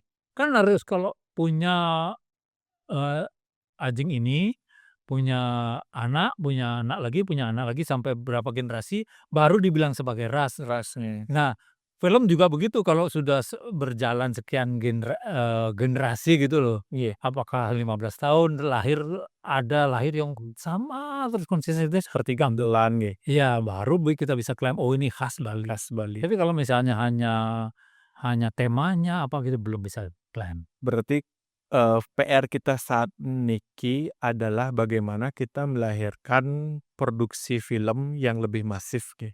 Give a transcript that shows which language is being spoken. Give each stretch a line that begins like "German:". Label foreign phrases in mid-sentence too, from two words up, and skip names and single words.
Indonesian: kan harus kalau punya, eee, anjing ini, punya anak lagi, punya anak lagi, sampai berapa generasi, baru dibilang sebagai ras. rasnya. Nah, film juga begitu kalau sudah berjalan sekian generasi gitu loh. Iya, Apakah 15 tahun lahir yang sama terus konsistensinya seperti gamelan. gamelan nggih, Iya, baru kita bisa klaim, "Oh ini khas Bali." khas Bali. Tapi kalau misalnya hanya hanya temanya apa gitu belum bisa klaim. Berarti, PR kita saat niki adalah bagaimana kita melahirkan produksi film yang lebih masif nggih,